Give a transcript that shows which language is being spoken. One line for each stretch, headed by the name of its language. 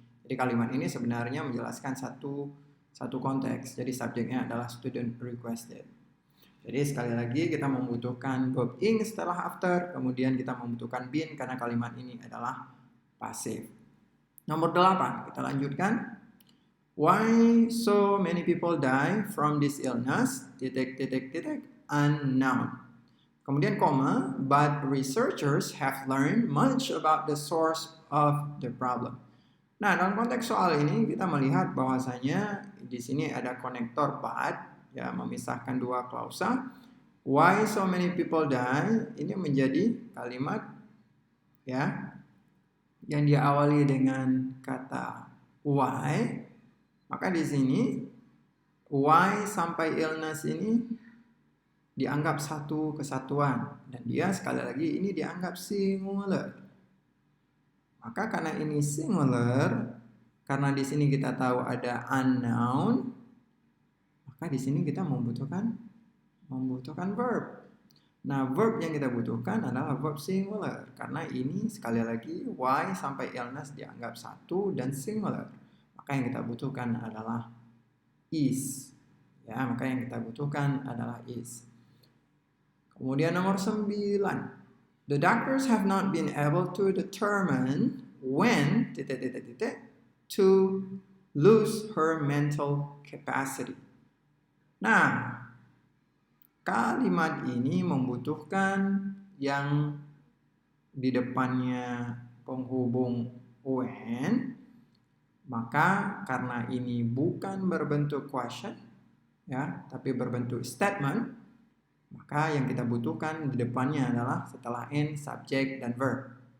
Indonesian: Jadi kalimat ini sebenarnya menjelaskan satu konteks. Jadi subjeknya adalah student requested. Jadi sekali lagi kita membutuhkan verb ing setelah after, kemudian kita membutuhkan been karena kalimat ini adalah pasif. Nomor 8, kita lanjutkan.
English: Why so many people die from this illness? Unknown.
Indonesian: Kemudian koma,
English: but researchers have learned much about the source of the problem.
Indonesian: Nah, dalam konteks soal ini kita melihat bahwasanya di sini ada konektor but, ya, memisahkan dua klausa.
English: Why so many people die?
Indonesian: Ini menjadi kalimat, ya, yang diawali dengan kata why. Maka di sini why sampai illness ini dianggap satu kesatuan dan dia sekali lagi ini dianggap singular. Maka karena ini singular, karena di sini kita tahu ada unknown, maka di sini kita membutuhkan verb. Nah, verb yang kita butuhkan adalah verb singular karena ini sekali lagi why sampai illness dianggap satu dan singular. Maka yang kita butuhkan adalah is. Ya, maka yang kita butuhkan adalah is. Kemudian nomor 9.
English: The doctors have not been able to determine when to lose her mental capacity.
Indonesian: Nah, kalimat ini membutuhkan yang di depannya penghubung when. Maka karena ini bukan berbentuk question, ya, tapi berbentuk statement, maka yang kita butuhkan di depannya adalah setelah in, subject, dan verb.